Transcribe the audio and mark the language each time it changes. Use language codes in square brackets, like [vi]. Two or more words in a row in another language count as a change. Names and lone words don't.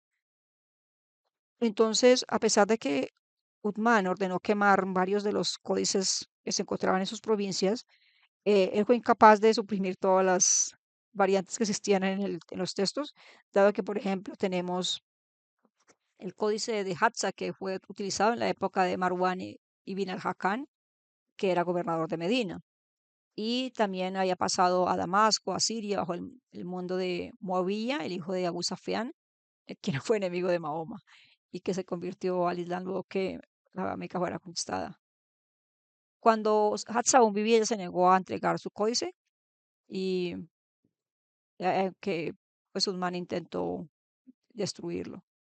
[es] Entonces, a pesar de que Uthman ordenó quemar varios de los códices que se encontraban en sus provincias, él fue incapaz de suprimir todas las variantes que existían en los textos, dado que, por ejemplo, tenemos el códice de Hafsa que fue utilizado en la época de Marwan ibn al-Hakam, que era gobernador de Medina, y también había pasado a Damasco, a Siria, bajo el mundo de Muawiyah, el hijo de Abu Sufyan, quien fue enemigo de Mahoma y que se convirtió al Islam luego que la Meca fuera conquistada. Cuando Hafsa aún vivía, ella se negó a entregar su códice y que pues Usman intentó destruirlo.